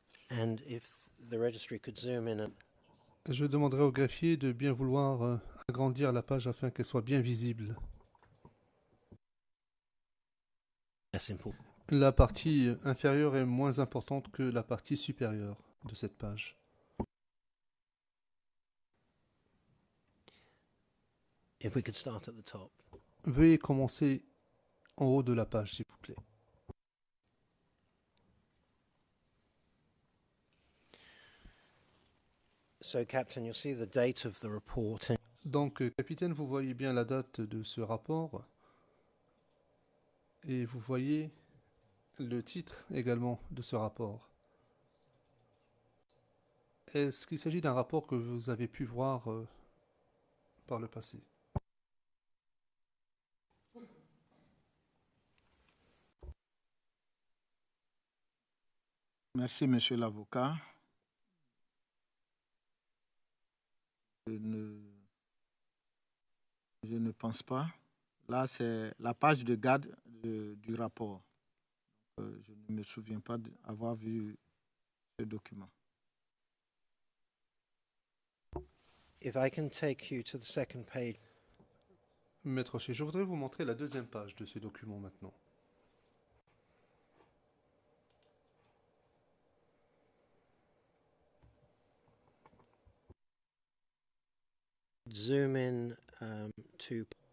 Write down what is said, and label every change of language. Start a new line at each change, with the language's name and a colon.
English: and if the registry could zoom in.
French: Je demanderai au greffier de bien vouloir agrandir la page afin qu'elle soit bien visible. La partie inférieure est moins importante que la partie supérieure de cette page.
English: If we could start at the top.
French: Veuillez commencer en haut de la page, s'il vous plaît.
English: So, Captain, you'll see the date of the report.
French: Donc, capitaine, vous voyez bien la date de ce rapport et vous voyez le titre également de ce rapport. Est-ce qu'il s'agit d'un rapport que vous avez pu voir par le passé? Merci, monsieur l'avocat. Je ne pense pas. Là, c'est la page de garde du rapport. Je ne me souviens pas d'avoir vu ce document.
English: If I can take you to the second page.
French: Maître O'Shea, je voudrais vous montrer la deuxième page de ce document maintenant.
English: Zoom in to.